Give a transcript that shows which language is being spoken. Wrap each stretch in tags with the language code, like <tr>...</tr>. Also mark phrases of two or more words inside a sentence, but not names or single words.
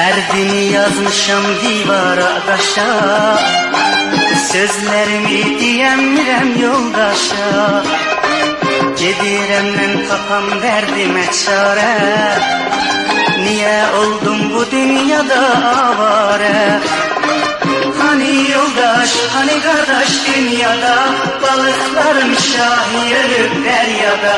<az>Derdimi yazmışam divara daşa, sözlerimi diyemirəm yoldaşa. Gedirəm mən tapam dərdimə çarə, niyə oldum bu dünyada avare?</az> <tr>Hani yoldaş, hani kardeş dünyada, balıkların şahi ölüp deryada.</tr>